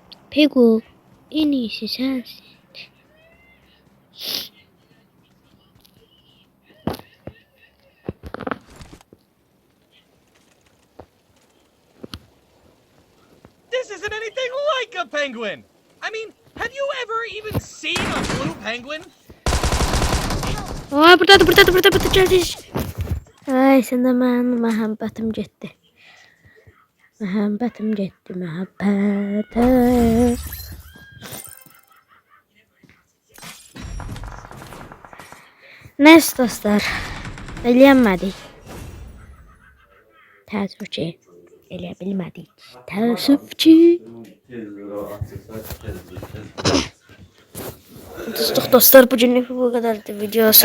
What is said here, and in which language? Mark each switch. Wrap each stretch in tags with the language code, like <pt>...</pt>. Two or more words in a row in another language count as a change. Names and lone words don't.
<tr>Pegu, en iyisi sensin.</tr> <en>This isn't anything like a penguin. I mean, have you ever even seen a blue penguin?</en> <tr>Aa, burada geldi. Ay, senden muhabbetim gitti. Muhabbetim gitti, muhabbetim.</tr> <az>Neyse dostlar, eləyənmədik. Təəssüf ki, eləyə bilmədik. Təəssüf ki.</az> <tr>Dostlar, bugünlük bu kadardı video.</tr>